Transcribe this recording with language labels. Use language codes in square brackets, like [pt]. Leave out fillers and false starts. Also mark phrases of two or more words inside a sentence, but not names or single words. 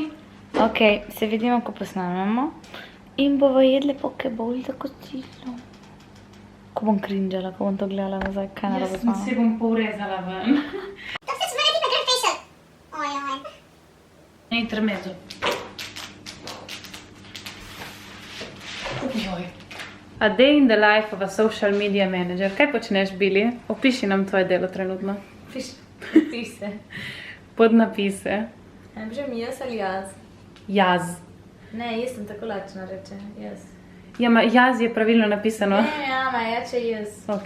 [sl] Ok, se vidimo, ko posnamemo. In bomo jedli Pokeball za kosilo. Ko bom cringeala, ko bom to gledala nazaj, kaj narobe z mano. Jaz se bom porezala ven. Intermezzo. [en] A day in the life of a social media manager. [sl] Kaj počneš, Billy? Opiši nam tvoje delo trenutno. Pise. Podnapise. Ne vem, jaz ali jaz? Jaz. Ne, jaz sem tako lačno reče, jaz. Ja, ma jaz je pravilno napisano. Ne, ama, jače jaz. Ok.